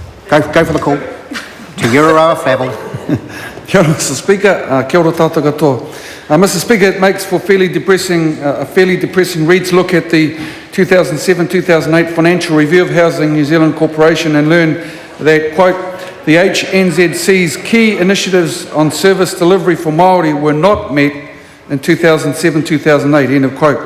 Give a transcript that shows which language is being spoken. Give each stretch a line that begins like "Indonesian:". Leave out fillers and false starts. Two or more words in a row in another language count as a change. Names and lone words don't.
English: Go for the call. To Ururoa Flavell.
Māori: Kia ora,
English: Mr. Speaker.
Māori: Kia ora tātou katoa.
English: Mr. Speaker, it makes for a fairly depressing read to look at the 2007-2008 Financial Review of Housing New Zealand Corporation and learn that, quote, the HNZC's key initiatives on service delivery for Maori were not met in 2007-2008, end of quote.